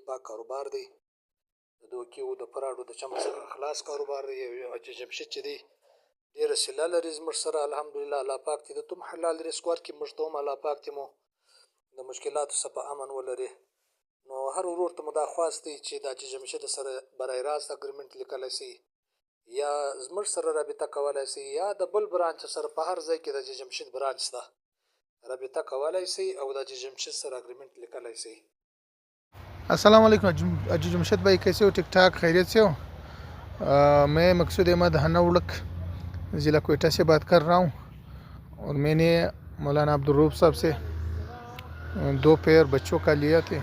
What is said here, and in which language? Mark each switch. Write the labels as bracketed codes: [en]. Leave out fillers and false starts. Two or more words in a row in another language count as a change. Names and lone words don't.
[ps] پاک کاروبار دی، د دوکې و د فراډو د چمچ څخه خلاص کاروبار دی. حاجي جمشید چې دی ډېره صله لري زموږ سره الحمدلله. الله پاک دې ته هم حلال رزق ورکړي، موږ ته هم الله پاک دې مو د مشکلاتو څخه په امن ولري. نو هر ورور ته مو دا خواست دی چې د حاجي جمشید سره برای راست اګریمنټ لیکلی سي یا زموږ سره رابطه کولی سي یا د بل برانچ سره په هر ځای کې د حاجي جمشید برانچ شته رابطه کولی سي او د حاجي جمشید سره اګریمنټ لیکلی سي. [ar] السلام علیکم [ur] اجی جمشید بھائی، کیسے ہو? ٹھیک ٹھاک، خیریت سے ہو? میں مقصود احمد حنا اڑک ضلع کوئٹہ سے بات کر رہا ہوں اور میں نے مولانا عبدل صاحب سے 2 پیئر بچوں کا لیا تھے.